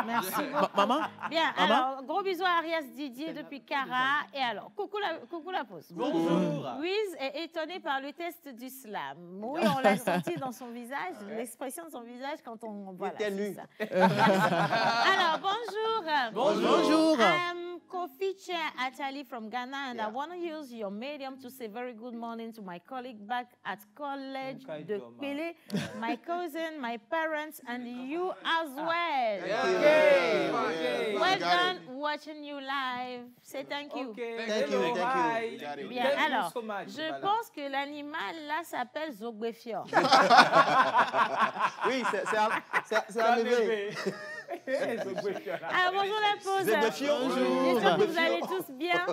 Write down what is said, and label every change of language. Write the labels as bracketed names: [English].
[French] Merci beaucoup. Maman? Bien, alors, gros bisous à Arias Didier depuis Cara. Et alors, coucou la pause. Bonjour. Louise est étonnée par le test du slam. Oui, on l'a senti dans son visage, l'expression de son visage quand on... Voilà, était nu. Alors, bonjour. Bonjour. [English] Kofiche Atali from Ghana, and I want to use your medium to say very good morning to my colleague back at college de Pele, my cousin, my parents, and you as well. Okay. Well done watching you live. Say thank you. Thank you. [French] Bien, alors, je pense que l'animal là s'appelle Zogbefior. Oui, c'est arrivé. Alors, bonjour la pause. Bonjour. J'espère que vous allez tous bien.